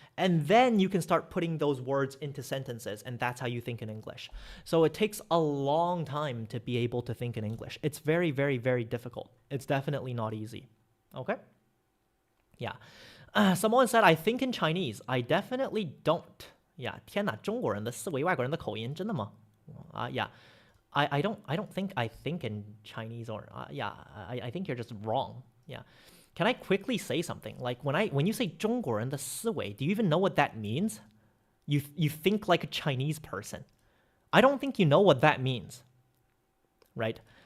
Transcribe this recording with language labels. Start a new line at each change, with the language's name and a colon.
English: And then you can start putting those words into sentences, and that's how you think in English. So it takes a long time to be able to think in English. It's very, very, very difficult. It's definitely not easy. Okay? Yeah. Someone said, I think in Chinese. I definitely don't. Yeah.
Chinese: 天哪，中国人的思维，外国人的口音，真的吗？
English: Yeah. I don't think I think in Chinese or yeah, I think you're just wrong. Yeah. Can I quickly say something? Like when you say
Chinese: 中国人的思维,
English: do you even know what that means? You think like a Chinese person. I don't think you know what that means. Right?